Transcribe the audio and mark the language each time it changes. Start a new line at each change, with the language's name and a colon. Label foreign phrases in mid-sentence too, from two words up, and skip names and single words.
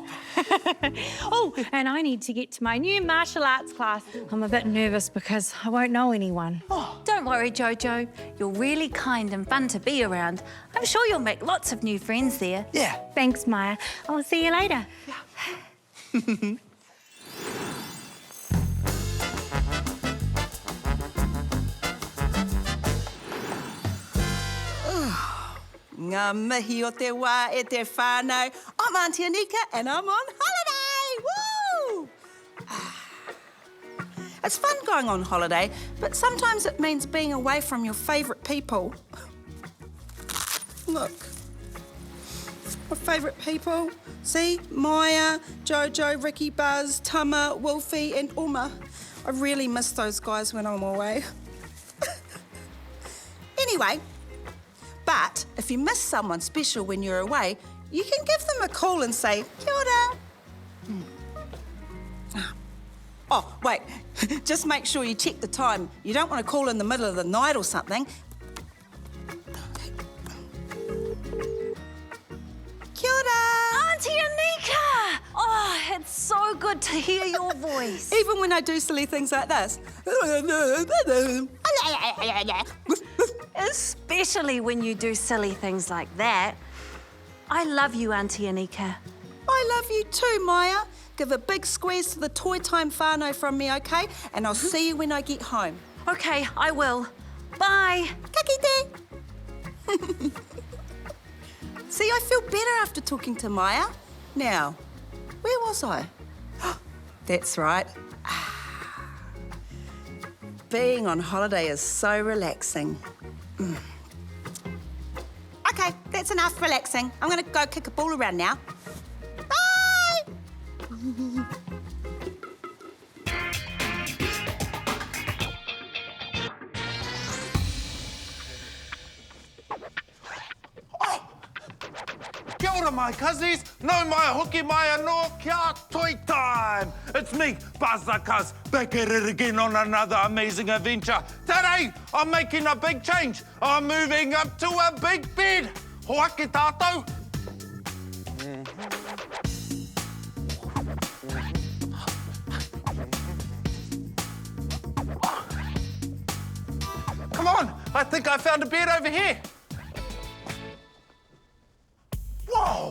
English: Oh, and I need to get to my new martial arts class. I'm a bit nervous because I won't know anyone. Don't worry, Jojo. You're really kind and fun to be around. I'm sure you'll make lots of new friends there. Yeah. Thanks, Maya. I'll see you later.
Māori: Ngā mihi o te wā e te whānau.
English: I'm Auntie Anika and I'm on holiday! Woo! It's fun going on holiday, but sometimes it means being away from your favourite people. Look. My favourite people. See? Maya, Jojo, Ricky, Buzz, Tama, Wolfie and Uma. I really miss those guys when I'm away. Anyway, but if you miss someone special when you're away, you can give them a call and say,
Māori: kia ora.
English: Oh, wait, just make sure you check the time. You don't want to call in the middle of the night or something.
Māori: Kia ora.
English: Auntie Anika! Oh, it's so good to hear your voice. Even when I do silly things like this. Especially when you do silly things like that. I love you, Auntie Anika. I love you too, Maya. Give a big squeeze to the Toy Time whānau from me, OK? And I'll see you when I get home. Okay, I will. Bye.
Māori: Ka kite.
English: See, I feel better after talking to Maya. Now, where was I? That's right. Being on holiday is so relaxing. OK, that's enough relaxing. I'm going to go kick a ball around now. Bye!
Māori: Kia ora,
English: my cousins.
Māori: No mai hoki mai anō kia Toy Time.
English: It's me, Buzz the Cuz, back at it again on another amazing adventure. Today, I'm making a big change. I'm moving up to a big bed.
Māori: Hoake tātou.
English: Come on, I think I found a bed over here. Whoa!